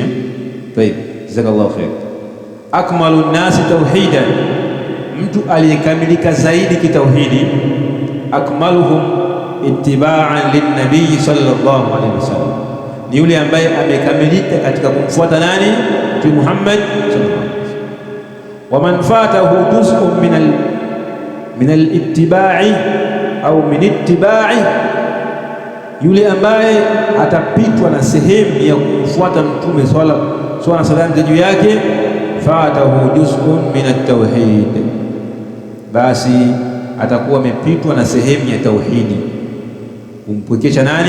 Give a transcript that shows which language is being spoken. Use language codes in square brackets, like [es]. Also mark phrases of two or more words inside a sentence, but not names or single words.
[sw] Tayeb, [ar] جزاك الله خيرا. أكمل الناس توحيدا, [sw] mtu aliyekamilika zaidi kitauhidi. [ar] أكملهم اتباعا للنبي صلى الله عليه وسلم, [sw] ni yule ambaye amekamilika katika kumfuata nani? Mtume Muhammad [ar] صلى الله عليه وسلم. ومن فاته جزء من الاتباع أو من اتباع, [sw] yule ambaye atapitwa na sehemu ya kumfuata mtume [ar] صلى سلام [sw] juu yake, [ar] فاته جزء من التوحيد, [sw] basi atakuwa amepitwa na sehemu ya tauhidi, kumpwekesha nani?